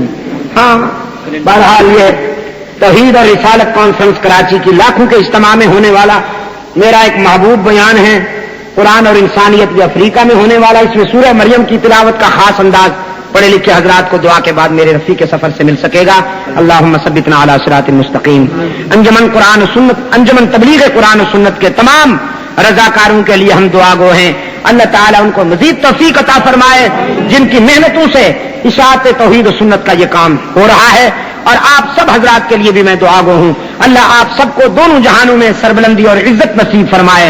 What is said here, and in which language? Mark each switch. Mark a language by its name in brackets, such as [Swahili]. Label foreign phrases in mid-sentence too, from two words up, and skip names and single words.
[Urdu] ہاں بہرحال یہ توحید اور رسالت کانفرنس کراچی کی لاکھوں کے اجتماع میں ہونے والا میرا ایک محبوب بیان ہے، قرآن اور انسانیت بھی افریقہ میں ہونے والا۔ اس میں سورہ مریم کی تلاوت کا خاص انداز پڑھے لکھے حضرات کو دعا کے بعد میرے رفیق سفر سے مل سکے گا۔ [Arabic] اللہم ثبتنا علی صراط المستقیم۔ [Urdu] انجمن قرآن و سنت، انجمن تبلیغ قرآن و سنت کے تمام رضاکاروں کے لیے ہم دعا گو ہیں، اللہ تعالیٰ ان کو مزید توفیق عطا فرمائے جن کی محنتوں سے اشاعت توحید و سنت کا یہ کام ہو رہا ہے، اور آپ سب حضرات کے لیے بھی میں دعا گو ہوں، اللہ آپ سب کو دونوں جہانوں میں سربلندی اور عزت نصیب فرمائے۔